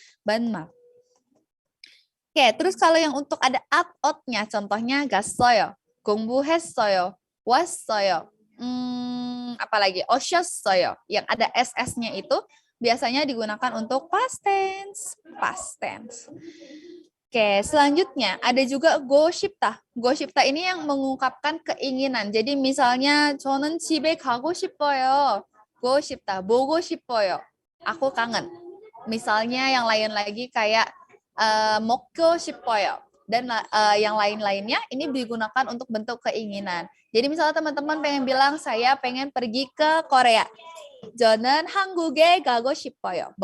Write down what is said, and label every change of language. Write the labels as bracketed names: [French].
[Indonesian] Banmal. Oke, terus kalau yang untuk ada at-otnya, contohnya gassoyo, 공부했어요, 왔어요, apalagi oshossoyo, yang ada ss-nya itu biasanya digunakan untuk past tense. Past tense. Oke, selanjutnya ada juga goshipta. Goshipta ini yang mengungkapkan keinginan. [Korean] Jadi misalnya 저는 집에 가고 싶어요. goshipta, 보고 싶어요. [Indonesian] Aku kangen. Misalnya yang lain lagi kayak 먹고 싶어요. Dan yang lain-lainnya ini digunakan untuk bentuk keinginan. Jadi misalnya teman-teman pengen bilang saya pengen pergi ke Korea. [Korean] 저는 한국에 가고 싶어요.